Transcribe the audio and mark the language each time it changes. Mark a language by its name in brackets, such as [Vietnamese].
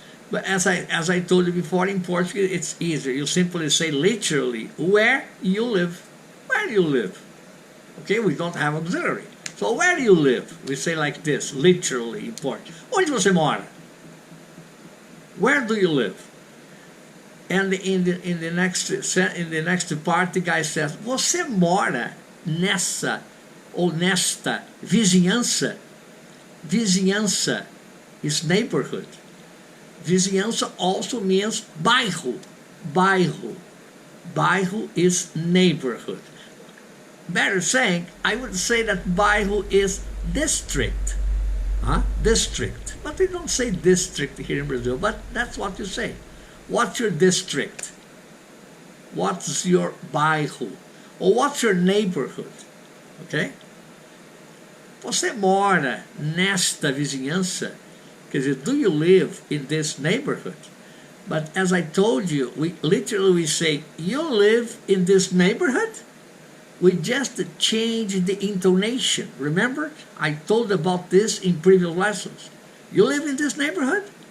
[English] But as I told you before, in Portuguese, it's easier. You simply say literally, where you live. Where do you live? Okay, we don't have auxiliary. So where do you live? We say like this, literally in Portuguese. [Portuguese] Onde você mora? [English] Where do you live? And in the next part, the guy says, [Portuguese] você mora nessa ou nesta vizinhança? [English] Vizinhança is neighborhood. Vizinhança also means bairro. Bairro. Bairro is neighborhood. Better saying, I would say that bairro is district. District. But we don't say district here in Brazil, but that's what you say. What's your district? What's your bairro? Or what's your neighborhood? Okay? [Portuguese] Você mora nesta vizinhança? Quer dizer, [English] do you live in this neighborhood? But as I told you, we literally say, you live in this neighborhood? We just changed the intonation. Remember? I told about this in previous lessons. You live in this neighborhood?